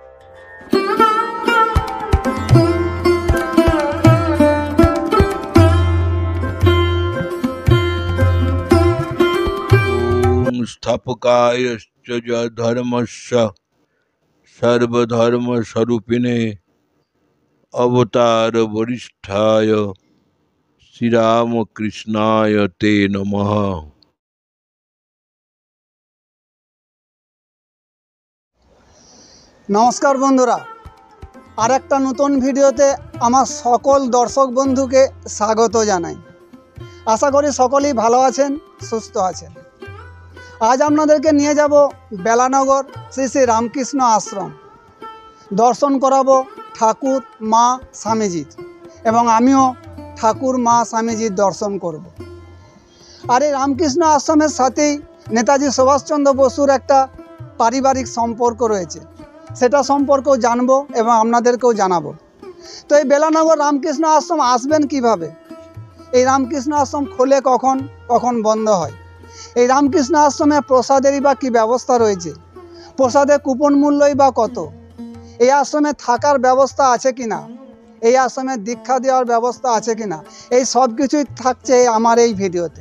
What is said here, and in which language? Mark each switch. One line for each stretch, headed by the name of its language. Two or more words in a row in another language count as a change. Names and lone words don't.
Sanskrit: स्थापकायश्च धर्मस्य सर्वधर्मस्वरूपिणे अवतार वरिष्ठाय श्रीरामकृष्णाय ते नमः।
Bangla: নমস্কার বন্ধুরা আর এক নতুন ভিডিওতে আমার সকল দর্শক বন্ধু কে স্বাগত জানাই। আশা করি সকলেই ভালো আছেন সুস্থ আছেন। আজ আপনাদেরকে নিয়ে যাবো বেলানগর শ্রী শ্রী রামকৃষ্ণ আশ্রম দর্শন করাবো ঠাকুর মা স্বামীজীর এবং আমিও ঠাকুর মা স্বামীজীর দর্শন করব। আর রামকৃষ্ণ আশ্রমের সাথেই নেতাজি সুভাষ চন্দ্র বসুর একটা পারিবারিক সম্পর্ক রয়েছে, সেটা সম্পর্কেও জানবো এবং আপনাদেরকেও জানাবো। तो এই বেলানগর রামকৃষ্ণ আশ্রম আসবেন কিভাবে, এই রামকৃষ্ণ আশ্রম খোলে কখন কখন বন্ধ হয়, এই রামকৃষ্ণ আশ্রমে প্রসাদেরই বা কী ব্যবস্থা রয়েছে, প্রসাদের কুপন মূল্যই বা কত, এই আশ্রমে থাকার ব্যবস্থা আছে কি না, এই আশ্রমে দীক্ষা দেওয়ার ব্যবস্থা আছে কি না, এই সব কিছুই থাকছে আমার এই ভিডিওতে।